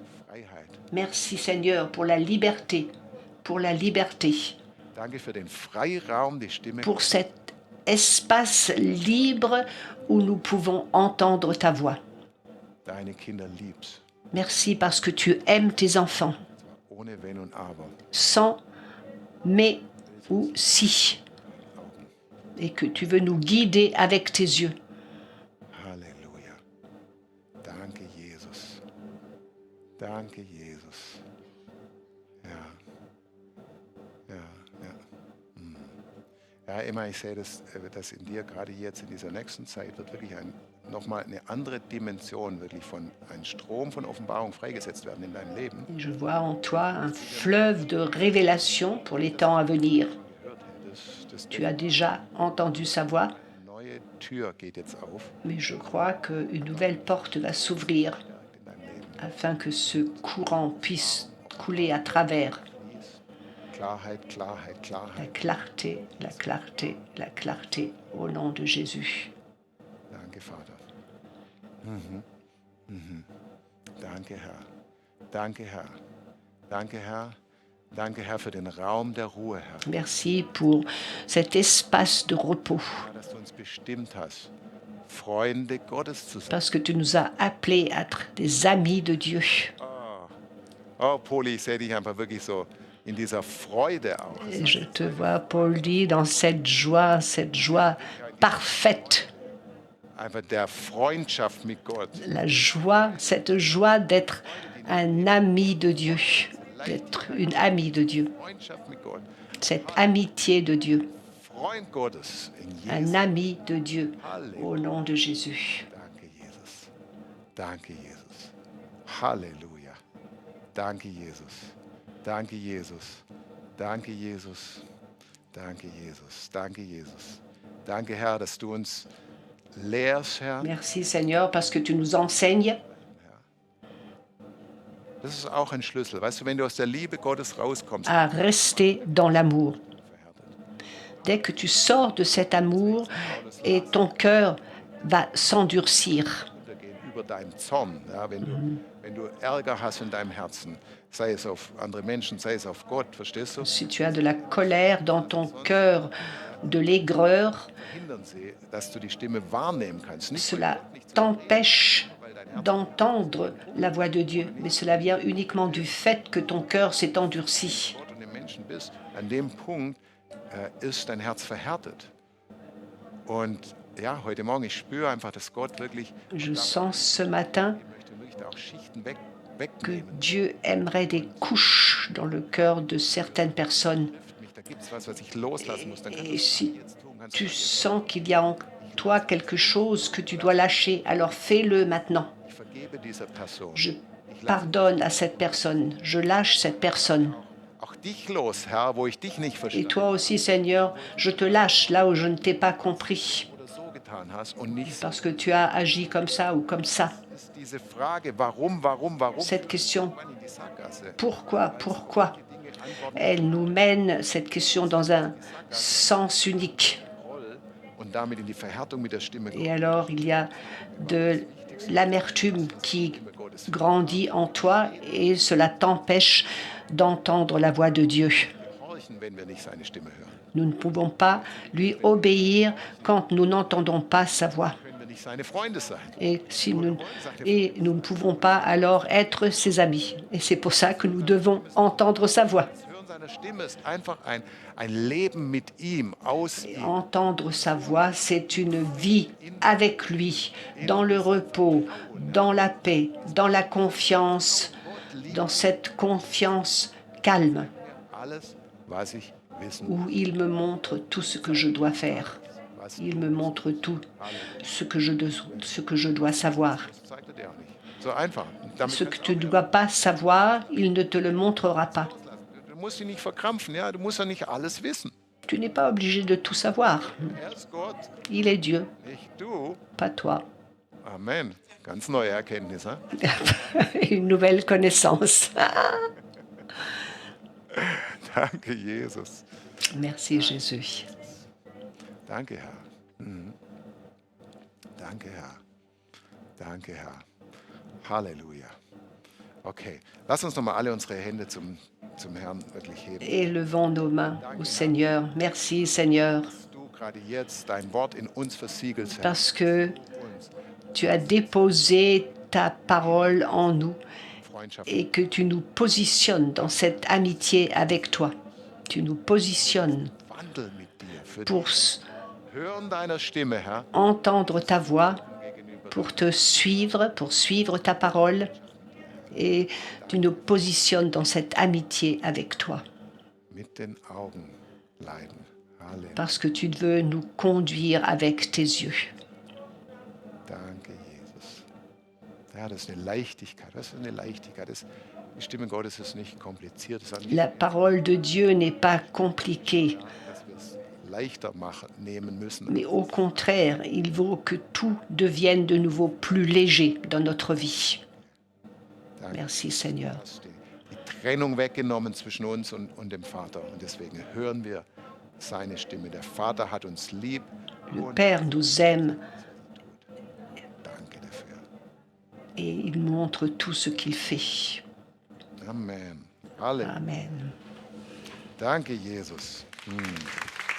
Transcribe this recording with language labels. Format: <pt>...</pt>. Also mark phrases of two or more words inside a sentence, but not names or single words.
<fr>Merci Seigneur pour la liberté, pour la liberté, pour cet espace libre où nous pouvons entendre ta voix. Merci parce que tu aimes tes enfants, sans mais ou si, et que tu veux nous guider avec tes yeux.</fr> <de>Halleluja. Danke, Jesus. Danke, Jesus. Ja. Ja, ja. Ja, Emma, ich sehe, dass in dir gerade jetzt in dieser nächsten Zeit wird wirklich nochmal eine andere Dimension, wirklich von ein Strom von Offenbarung freigesetzt werden in deinem Leben.</de> <fr>Je vois en toi un fleuve de révélation pour les temps à venir. Tu as déjà entendu sa voix,</fr> <de>Neue Tür geht jetzt auf</de> <fr>mais je crois qu'une nouvelle porte va s'ouvrir</fr> <de>in deinem Leben.</de> <fr>afin que ce courant puisse couler à travers.</fr> <de>Klarheit, Klarheit,</de> <fr>La</fr> <de>Klarheit.</de> <fr>clarté, la clarté, la clarté, au nom de Jésus.</fr> <de>Danke, Vater. Danke, Herr. Danke, Herr. Danke, Herr. Danke, Herr, für den Raum der Ruhe, Herr.</de> <fr>Merci pour cet espace de repos,</fr> <de>Herr, dass du uns bestimmt hast, Freunde Gottes zu sein.</de> <fr>parce que tu nous as appelés à être des amis de Dieu.</fr> <de>Oh, Poli, ich sehe dich einfach wirklich so in dieser Freude auch.</de> <fr>Et je te vois, Pauli, dans cette joie parfaite.</fr> <de>Einfach der Freundschaft mit Gott.</de> <fr>La joie, cette joie d'être un ami de Dieu, d'être une amie de Dieu,</fr> <de>Freundschaft mit Gott.</de> <fr>cette amitié de Dieu,</fr> <de>Freund Gottes in</de> <fr>un</fr> <de>Jesus.</de> <fr>ami de Dieu, au nom de Jésus.</fr> <de>Danke, Jesus. Danke, Jesus. Halleluja. Danke, Jesus. Danke, Jesus. Danke, Jesus. Danke, Jesus. Danke, Jesus. Danke, Herr, dass du uns lehrst, Herr.</de> <fr>Merci Seigneur parce que tu nous enseignes.</fr> <de>Das ist auch ein Schlüssel. Weißt du, wenn du aus der Liebe Gottes rauskommst,</de> <fr>À rester dans l'amour. Dès que tu sors de cet amour et ton cœur va s'endurcir.</fr> <de>untergehen über deinen Zorn. Ja, wenn du Ärger hast in deinem Herzen, sei es auf andere Menschen, sei es auf Gott, verstehst du?</de> <fr>Si tu as de la colère dans ton cœur, de l'aigreur,</fr> <de>Hindern sie, dass du die Stimme wahrnehmen kannst. Nicht weil</de> <fr>cela</fr> <de>Gott nichts</de> <fr>t'empêche d'entendre la voix de Dieu, mais cela vient uniquement du fait que ton cœur s'est endurci.</fr> <de>Gott und den Menschen bist. An dem Punkt ist dein Herz verhärtet. Und ja, heute Morgen, ich spüre einfach, dass Gott wirklich</de> <fr>Je sens ce matin</fr> <de>möchte wirklich da auch Schichten</de> <fr>que</fr> <de>wegnehmen.</de> <fr>Dieu aimerait des couches dans le cœur de certaines personnes.</fr> <de>Da gibt es was ich loslassen muss. Dann kannst du</de> <fr>Et</fr> <de>es</de> <fr>si</fr> <de>jetzt tun. Kannst</de> <fr>tu sens qu'il y a en toi quelque chose que tu dois lâcher, alors fais-le maintenant.</fr> <de>ich vergebe dieser Person.</de> <fr>Je pardonne à cette personne, je lâche cette personne.</fr> <de>Auch dich los, Herr, wo ich dich nicht</de> <fr>Et</fr> <de>verstehe</de> <fr>toi aussi, Seigneur, je te lâche là où je ne t'ai pas compris,</fr> <de>oder so getan hast und nicht so.</de> <fr>parce que tu as agi comme ça ou comme ça.</fr> <de>Ist diese Frage, warum,</de> <fr>Cette question,</fr> <de>man in die Sackgasse.</de> <fr>pourquoi,</fr> <de>Dinge antworten</de> <fr>elle nous mène, cette question, dans un sens unique.</fr> <de>Groll und damit in die Verhärtung mit der Stimme</de> <fr>Et alors, il y a de l'amertume qui grandit en toi et cela t'empêche d'entendre la voix de Dieu.</fr> <de>gehorchen, wenn wir nicht seine Stimme hören.</de> <fr>Nous ne pouvons pas lui obéir quand nous n'entendons pas sa voix.</fr> <de>Können wir nicht seine Freunde sein.</de> <fr>Et nous ne pouvons pas alors être ses amis. Et c'est pour ça que nous devons entendre sa voix.</fr> <de>Das Hören seiner Stimme ist einfach ein Leben mit ihm, aus ihm.</de> <fr>Entendre sa voix, c'est une vie avec lui, dans le repos, dans la paix, dans la confiance, dans cette confiance calme</fr> <de>Alles, was ich wissen,</de> <fr>où il me montre tout ce que je dois faire,</fr> <de>was was</de> <fr>Il</fr> <de>du</de> <fr>me montre tout ce que je dois savoir.</fr> <de>Das zeigt er dir auch nicht. So einfach. Und damit</de> <fr>Ce que</fr> <de>kannst</de> <fr>tu</fr> <de>du</de> <fr>ne</fr> <de>auch</de> <fr>dois pas savoir, il ne te le montrera pas.</fr> <de>loslassen. Du musst dich nicht verkrampfen, ja. Du musst ja nicht alles wissen.</de> <fr>Tu n'es pas obligé de tout savoir.</fr> <de>Er ist Gott,</de> <fr>Il est Dieu,</fr> <de>nicht du.</de> <fr>pas toi.</fr> <de>Amen. Ganz neue Erkenntnis, ha?</de> <fr>Une nouvelle connaissance.</fr> <de>Danke, Jesus.</de> <fr>Merci Jésus.</fr> <de>Danke, Herr. Danke, Herr. Danke, Herr. Halleluja. Okay, lass uns nochmal alle unsere Hände zum Herrn wirklich heben.</de> <fr>Élevons nos mains au Seigneur. Merci Seigneur,</fr> <de>Dass du gerade jetzt dein Wort in uns versiegelst, Herr.</de> <fr>parce que</fr> <de>Uns</de> <fr>tu as déposé ta parole en nous</fr> <de>Freundschaft.</de> <fr>et que tu nous positionnes dans cette amitié avec toi. Tu nous positionnes</fr> <de>Wandel mit dir. Für</de> <fr>pour</fr> <de>dich. Hören deiner Stimme, Herr.</de> <fr>entendre ta voix,</fr> <de>Gegenüber</de> <fr>pour te suivre, pour suivre ta parole. Et tu nous positionnes dans cette amitié avec toi,</fr> <de>mit den Augen leiden. Halleluja.</de> <fr>parce que tu veux nous conduire avec tes yeux.</fr> <de>Danke, Jesus. Ja, das ist eine Leichtigkeit. Das ist eine Leichtigkeit. Die Stimme Gottes ist nicht kompliziert. Es ist auch nicht,</de> <fr>La parole de Dieu n'est pas compliquée,</fr> <de>dass wir es leichter nehmen müssen.</de> <fr>mais au contraire, il vaut que tout devienne de nouveau plus léger dans notre vie.</fr> <de>Danke.</de> <fr>Merci Seigneur.</fr> <de>Du hast die Trennung weggenommen zwischen uns und dem Vater. Und deswegen hören wir seine Stimme. Der Vater hat uns lieb.</de> <fr>Le</fr> <de>Und</de> <fr>Père nous aime</fr> <de>danke dafür.</de> <fr>et il montre tout ce qu'il fait.</fr> <de>Amen. Halleluja. Amen. Danke, Jesus.</de>